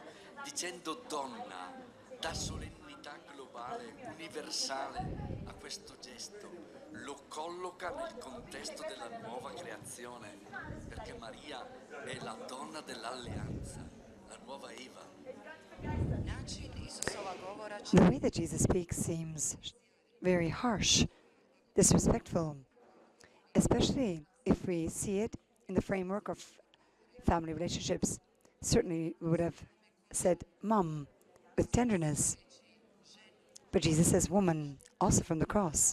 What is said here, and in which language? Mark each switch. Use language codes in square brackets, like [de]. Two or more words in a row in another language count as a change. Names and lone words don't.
[it] Dicendo donna dà solennità globale, universale a questo gesto. lo colloca nel contesto della nuova creazione, perché Maria è la donna dell'alleanza, la nuova Eva. [hr] Način Isusova govora [en] The way that Jesus speaks seems very harsh, disrespectful, especially if we see it in the framework of family relationships. Certainly, we would have said mom with tenderness. But Jesus says woman, also from the cross.